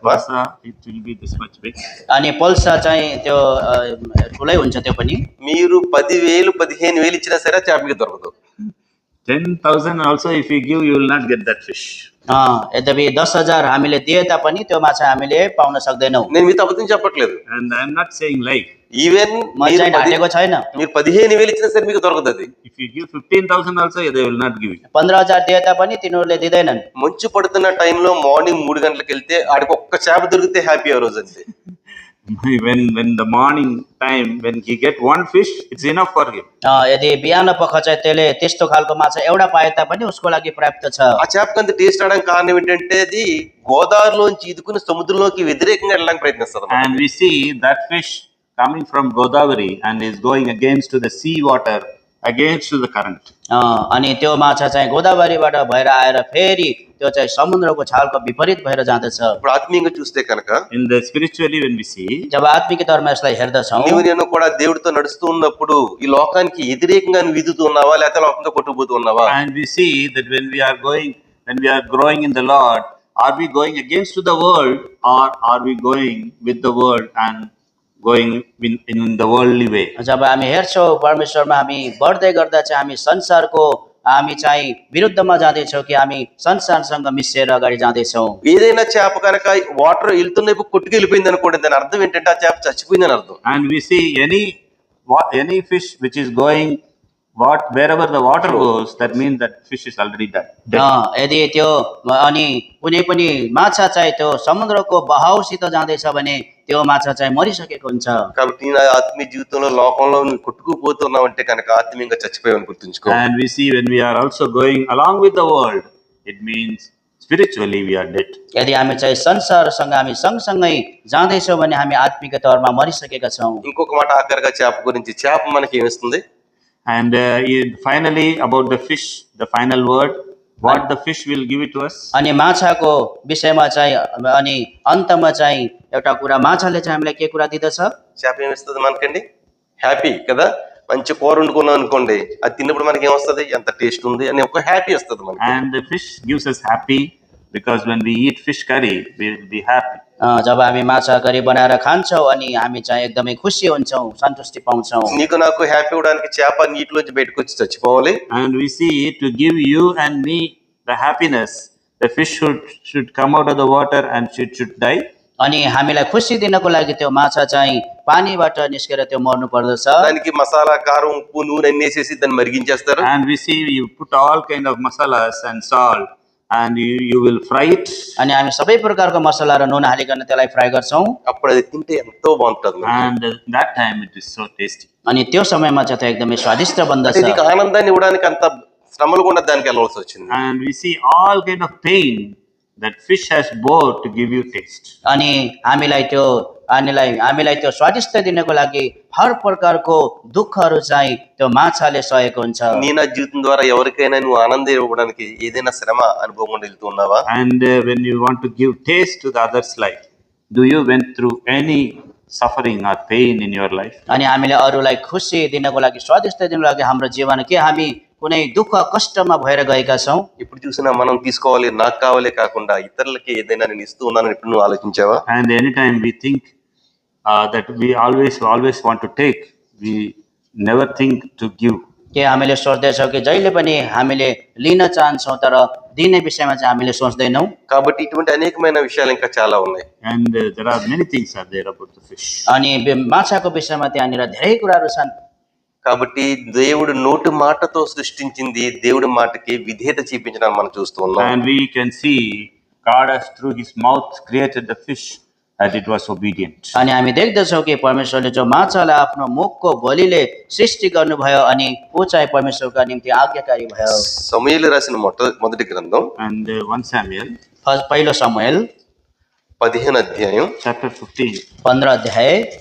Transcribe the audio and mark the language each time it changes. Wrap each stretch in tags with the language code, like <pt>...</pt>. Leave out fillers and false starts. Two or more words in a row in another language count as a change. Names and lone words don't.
<en>Pulsa, it will be this much big.</en> <ne>अनि पल्सा चाहिँ त्यो ठुलै हुन्छ त्यो पनि।</ne> <te>మీరు 10,000 15,000 ఇచ్చినా సరే చేప మీకు దొరకదు.</te> <en>10,000 also if you give, you will not get that fish.</en> <ne>यद्यपि 10,000 हामीले दिए तापनि त्यो माछा हामीले पाउन सक्दैनौँ।</ne> <te>నేను మీతో అబద్ధం చెప్పట్లేదు.</te> <en>And I am not saying lie.</en> <te>ఈవెన్</te> <ne>म चाहिँ ढाँटेको छैन।</ne> <te>మీరు 15,000 ఇచ్చినా సరే మీకు దొరకదు అది.</te> <en>If you give 15,000 also, they will not give you.</en> <ne>15,000 दिए तापनि तिनीहरूले दिँदैनन्।</ne> <te>మంచు పడుతున్న టైంలో మార్నింగ్ 3 గంటలకు వెళ్తే ఆడికి ఒక్క చేప దొరికితే హ్యాపీ ఆ రోజు అంతే.</te> <en>When the morning time, when he get one fish, it's enough for him.</en> <ne>यदि बिहान पख चाहिँ त्यसले त्यस्तो खालको माछा एउटा पाए तापनि उसको लागि पर्याप्त छ।</ne> <te>ఆ చేపకి అంత టేస్ట్ అవడానికి కారణం ఏంటంటే అది గోదావరిలోంచి ఈదుకుని సముద్రంలోకి వ్యతిరేకంగా వెళ్ళడానికి ప్రయత్నిస్తుంది.</te> <en>And we see that fish coming from Godavari and is going against to the sea water, against to the current.</en> <ne>अनि त्यो माछा चाहिँ गोदावरीबाट भएर आएर फेरि त्यो चाहिँ समुद्रको छालको विपरीत भएर जाँदछ।</ne> <te>ఇప్పుడు ఆత్మీయంగా చూస్తే కనుక</te> <en>In the spiritually, when we see,</en> <ne>जब आत्मिक तौरमा यसलाई हेर्दछौँ,</ne> <te>నీవు నేను కూడా దేవుడితో నడుస్తూ ఉన్నప్పుడు ఈ లోకానికి వ్యతిరేకంగా నువ్వు ఈదుతూ ఉన్నావా లేకపోతే లోకంతో కొట్టుకుపోతూ ఉన్నావా?</te> <en>and we see that when we are growing in the Lord, are we going against to the world, or are we going with the world and going in the worldly way?</en> <ne>जब हामी हेर्छौँ परमेश्वरमा हामी बढ्दै गर्दा चाहिँ हामी संसारको हामी चाहिँ विरुद्धमा जाँदैछौँ कि हामी संसारसँग मिसिएर अगाडि जाँदैछौँ।</ne> <te>ఏదైనా చేప కనుక వాటర్ వెళ్తున్నప్పుడు కొట్టుకెళ్ళిపోయింది అనుకోండి, దాని అర్థం ఏంటంటే ఆ చేప చచ్చిపోయిందని అర్థం.</te> <en>And we see any fish which is going wherever the water goes, that means that fish is already dead.</en> <ne>यदि त्यो अनि कुनै पनि माछा चाहिँ त्यो समुद्रको बहावसित जाँदैछ भने त्यो माछा चाहिँ मरिसकेको हुन्छ।</ne> <te>కాబట్టి నా ఆత్మీయ జీవితంలో లోకంలో నువ్వు కొట్టుకుపోతున్నావు అంటే కనుక ఆత్మీయంగా చచ్చిపోయావని గుర్తుంచుకో.</te> <en>And we see when we are also going along with the world, it means spiritually we are dead.</en> <ne>यदि हामी चाहिँ संसारसँग हामी सँगसँगै जाँदैछौँ भने हामी आत्मिक तौरमा मरिसकेका छौँ।</ne> <te>ఇంకొక మాట ఆఖరిగా చేప గురించి, చేప మనకి ఏమిస్తుంది?</te> <en>And finally about the fish, the final word, what the fish will give it to us.</en> <ne>अनि माछाको विषयमा चाहिँ अनि अन्तमा चाहिँ एउटा कुरा माछाले चाहिँ हामीलाई के कुरा दिँदछ?</ne> <te>చేప ఏమిస్తుంది మనకండి? హ్యాపీ కదా. మంచి కూర వండుకున్నాం అనుకోండి, అది తిన్నప్పుడు మనకి ఏమొస్తుంది? ఎంత టేస్ట్ ఉంది అని ఒక హ్యాపీ వస్తుంది మనకి.</te> <en>And the fish gives us happy, because when we eat fish curry, we will be happy.</en> <ne>जब हामी माछा करी बनाएर खान्छौँ अनि हामी चाहिँ एकदमै खुसी हुन्छौँ, सन्तुष्टि पाउँछौँ।</ne> <te>నీకు నాకు హ్యాపీ అవడానికి చేప నీటిలోంచి బయటకు వచ్చి చచ్చిపోవాలి.</te> <en>And we see to give you and me the happiness, the fish should come out of the water and should die.</en> <ne>अनि हामीलाई खुसी दिनको लागि त्यो माछा चाहिँ पानीबाट निस्केर त्यो मर्नु पर्दछ।</ne> <te>దానికి మసాలా, కారం, ఉప్పు, నూనె అన్ని వేసేసి దాన్ని మరిగించేస్తారు.</te> <en>And we see you put all kind of masalas and salt and you will fry it.</en> <ne>अनि हामी सबै प्रकारको मसला र नुन हालिकन त्यसलाई फ्राई गर्छौँ</ne> <te>అప్పుడు అది తింటే ఎంతో బాగుంటుంది మనకి.</te> <en>And that time it is so tasty.</en> <ne>अनि त्यो समयमा चाहिँ त्यो एकदमै स्वादिष्ट</ne> <te>అంటే</te> <ne>बन्दछ</ne> <te>నీకు ఆనందాన్ని ఇవ్వడానికి అంత శ్రమలు కూడా దానికి వెళ్ళవలసి వచ్చింది.</te> <en>And we see all kind of pain that fish has bore to give you taste.</en> <ne>अनि हामीलाई त्यो स्वादिष्ट दिनको लागि हर प्रकारको दुःखहरू चाहिँ त्यो माछाले सहेको हुन्छ</ne> <te>నీ నా జీవితం ద్వారా ఎవరికైనా నువ్వు ఆనందం ఇవ్వడానికి ఏదైనా శ్రమ అనుభవం గుండా వెళ్తున్నావా?</te> <en>And when you want to give taste to the other's life, do you went through any suffering or pain in your life?</en> <ne>अनि हामीले अरूलाई खुसी दिनको लागि स्वादिष्ट दिनको लागि हाम्रो जीवन के हामी कुनै दुःख कष्टमा भएर गएका छौँ</ne> <te>ఇప్పుడు చూసినా మనం తీసుకోవాలి నాకు కావాలే కాకుండా ఇతరులకి ఏదైనా నేను ఇస్తూ ఉన్నానని ఇప్పుడు నువ్వు ఆలోచించావా?</te> <en>And anytime we think that we always want to take, we never think to give.</en> <ne>के हामीले सोच्दैछौँ कि जहिले पनि हामीले लिन चाहन्छौँ तर दिने विषयमा चाहिँ हामीले सोच्दैनौँ</ne> <te>కాబట్టి ఇటువంటి అనేకమైన విషయాలు ఇంకా చాలా ఉన్నాయి.</te> <en>And there are many things are there about the fish.</en> <ne>अनि माछाको विषयमा त्यहाँनिर धेरै कुराहरू छन्</ne> <te>కాబట్టి దేవుడు నోటి మాటతో సృష్టించింది దేవుడి మాటకి విధేయత చూపించడం మనం చూస్తూ ఉన్నాం.</te> <en>And we can see God has through his mouth created the fish and it was obedient.</en> <ne>अनि हामी देख्दछौँ कि परमेश्वरले जो माछालाई आफ्नो मुखको बोलीले सृष्टि गर्नुभयो अनि ऊ चाहिँ परमेश्वरका निम्ति आज्ञाकारी भयो</ne> <te>సమూయేలు రాసిన మొదటి గ్రంథం</te> <en>And 1 Samuel</en> <ne>पहिलो समूएल</ne> <te>15 అధ్యాయం</te> <en>chapter 15</en> <ne>15 अध्याय</ne>